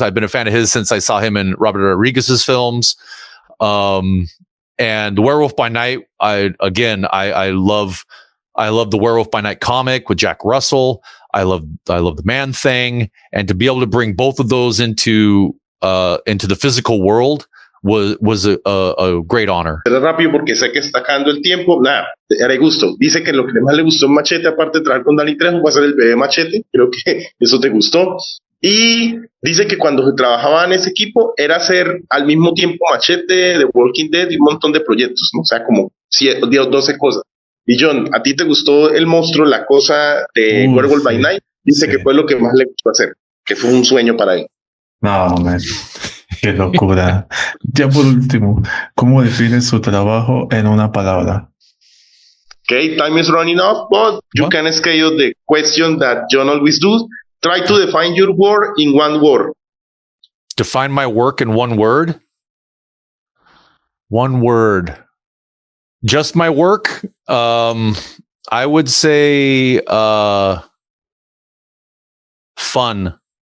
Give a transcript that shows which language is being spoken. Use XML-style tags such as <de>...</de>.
<en>I've been a fan of his since I saw him in Robert Rodriguez's films. And Werewolf by Night, I love the Werewolf by Night comic with Jack Russell. I love the Man Thing, and to be able to bring both of those into the physical world was a great honor.</en> <es>Pero rápido porque sé que está acabando el tiempo. Nada, haré gusto. Dice que lo que más le gustó en Machete, aparte de trabajar con Danny Trejo, va a ser el bebé Machete. Creo que eso te gustó. Y dice que cuando trabajaba en ese equipo era hacer al mismo tiempo Machete, The Walking Dead y un montón de proyectos, ¿no? O sea, como 12 cosas. Y Jhon, ¿a ti te gustó el monstruo, la cosa de Werewolf by Night? Dice que fue lo que más le gustó hacer, que fue un sueño para él. No, man. Qué locura. Ya por último, ¿cómo defines su trabajo en una palabra?</es> <en>Okay, time is running off, but you can schedule the question that Jhon always does. Try to define your work in one word. Define my work in one word? One word. Just my work? I would say fun.</en>